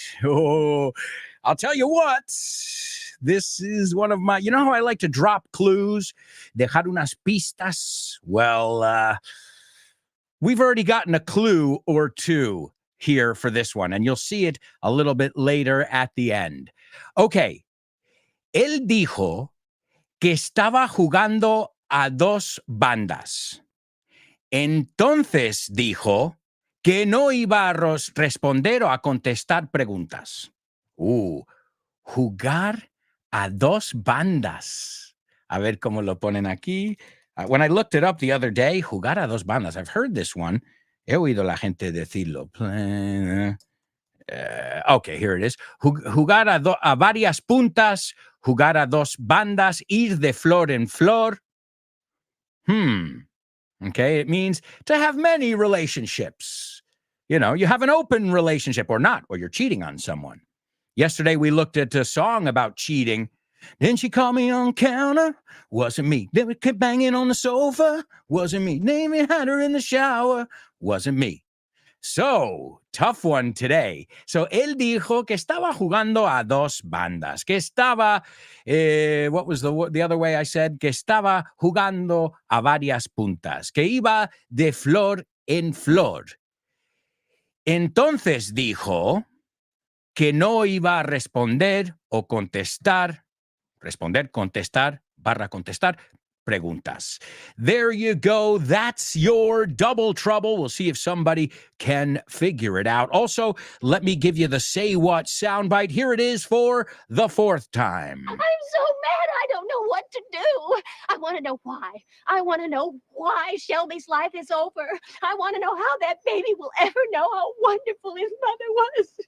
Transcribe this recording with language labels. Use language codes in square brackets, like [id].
[en] Oh, I'll tell you what. This is one of my, you know how I like to drop clues, [es] dejar unas pistas? [en] Well, we've already gotten a clue or two here for this one, and you'll see it a little bit later at the end. Okay. [es] Él dijo que estaba jugando a dos bandas. Entonces dijo que no iba a responder o a contestar preguntas. Jugar a dos bandas. A ver cómo lo ponen aquí. [en] When I looked it up the other day, [es] jugar a dos bandas. [en] I've heard this one. [es] He oído la gente decirlo. [en] Okay, here it is. [es] Jugar a varias puntas, jugar a dos bandas, ir de flor en flor. [en] Okay, it means to have many relationships. You know, you have an open relationship or not, or you're cheating on someone. Yesterday, we looked at a song about cheating. Didn't she call me on counter? Wasn't me. Then we kept banging on the sofa? Wasn't me. Naming had her in the shower? Wasn't me. So, tough one today. [es] So, él dijo que estaba jugando a dos bandas. Que estaba, [en] what was the other way I said? [es] Que estaba jugando a varias puntas. Que iba de flor en flor. Entonces dijo que no iba a responder o contestar, contestar preguntas. [en] There you go. That's your Double Trouble. We'll see if somebody can figure it out. Also, let me give you the Say What soundbite. Here it is for the fourth time. I'm so mad I don't know what to do. I want to know why. I want to know why Shelby's life is over. I want to know how that baby will ever know how wonderful his mother was.